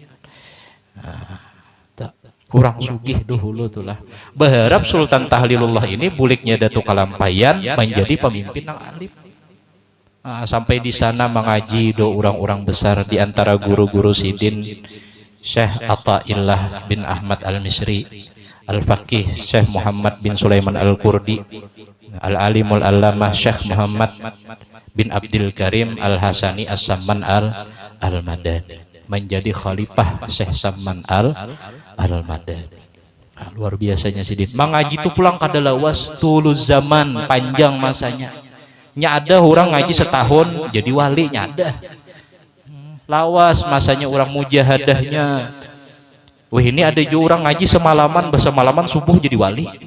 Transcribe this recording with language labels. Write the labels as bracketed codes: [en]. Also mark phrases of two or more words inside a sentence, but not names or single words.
[bjn] Nah, kurang sugih dahulu tulah. Berharap Sultan Tahlilullah ini buliknya Datu Kalampayan menjadi pemimpin nang alim. Nah, sampai di sana mengaji do orang-orang besar, di antara guru-guru sidin Syekh Athaillah bin Ahmad Al-Misri, Al-Faqih Syekh Muhammad bin Sulaiman Al-Kurdi, Al-Alimul Allamah Syekh Muhammad bin Abdul Karim Al-Hasani As-Samman Al-Madani, menjadi khalifah Syekh Samman Al-Madani. Nah, luar biasanya sidin. Mengaji itu pulang kada lawas, tulus zaman, panjang masanya. Nyada orang ngaji setahun jadi wali, nyada. Lawas masanya orang mujahadahnya. Wah, ini ada juga orang ngaji semalaman subuh jadi wali.